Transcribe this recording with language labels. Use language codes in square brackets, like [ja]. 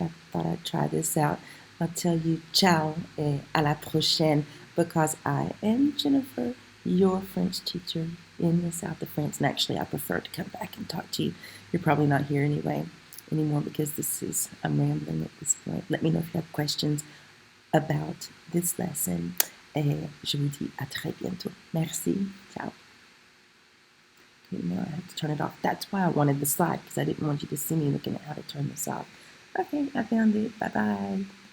[en] I thought I'd try this out. I'll tell you [fr] ciao et à la prochaine, [en] because I am Jennifer, your French teacher in the south of France. And actually, I prefer to come back and talk to you. You're probably not here anymore, because I'm rambling at this point. Let me know if you have questions about this lesson. [fr] Et je vous dis à très bientôt. [en] Merci. Ciao. Now I have to turn it off. That's why I wanted the slide, because I didn't want you to see me looking at how to turn this off. Okay, I found it. Bye-bye.